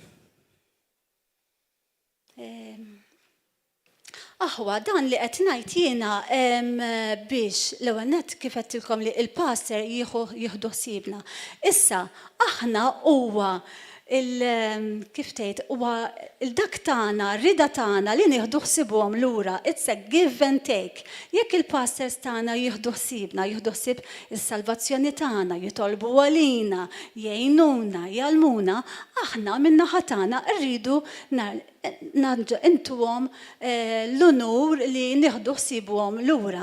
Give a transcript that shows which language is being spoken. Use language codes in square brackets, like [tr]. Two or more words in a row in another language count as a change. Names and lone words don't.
[mt] Aħwa, dan li qed ngħid jiena biex l-ewwel nett kif qedtilkom li l-pastor jieħdu ħsiebna. Issa aħna huwa kif tgħid huwa il-dak tagħna, rida tagħna li nieħdu ħsiebhom lura, [en] it's a give and take. [mt] Jekk il-pastors tagħna jieħdu ħsiebna, jieħdu ħsieb is-salvazzjoni tagħna, jitolbu għalina, jgħinuna, jgħalmuna, aħna min-naħa tagħna rridu intuhom l-unur li nieħdu ħsiebhom lura.